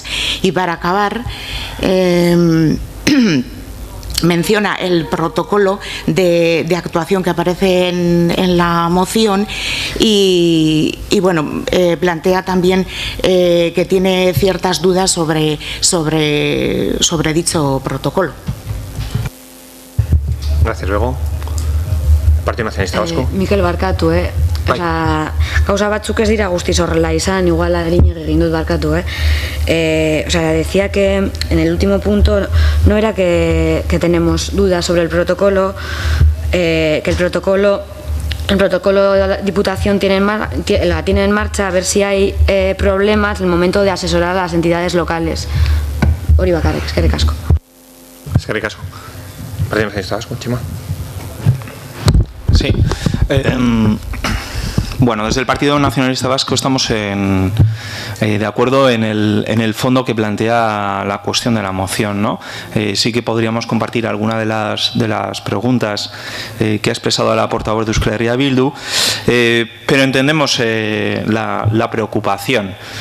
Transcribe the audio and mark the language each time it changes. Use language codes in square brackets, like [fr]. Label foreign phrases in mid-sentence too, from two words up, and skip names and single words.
[es] Y para acabar, menciona el protocolo de actuación que aparece en la moción y plantea también que tiene ciertas dudas sobre dicho protocolo. Gracias. Luego, Partido Nacionalista Vasco. [eu] Mikel barkatu, gauza batzuk ez dira guztiz horrela izan, igual Ariñek egin dut barkatu, [es] decía que en el último punto no era que tenemos dudas sobre el protocolo, que el protocolo de la Diputación la tiene en marcha, a ver si hay problemas en el momento de asesorar a las entidades locales. [eu] Hori bakarrik, eskerrik asko. Eskerrik asko. [es] Partido Nacionalista Vasco, Chema. Sí. Bueno, desde el Partido Nacionalista Vasco estamos de acuerdo en el fondo que plantea la cuestión de la moción, ¿no? Sí que podríamos compartir alguna de las preguntas que ha expresado la portavoz de Euskal Herria Bildu, pero entendemos la preocupación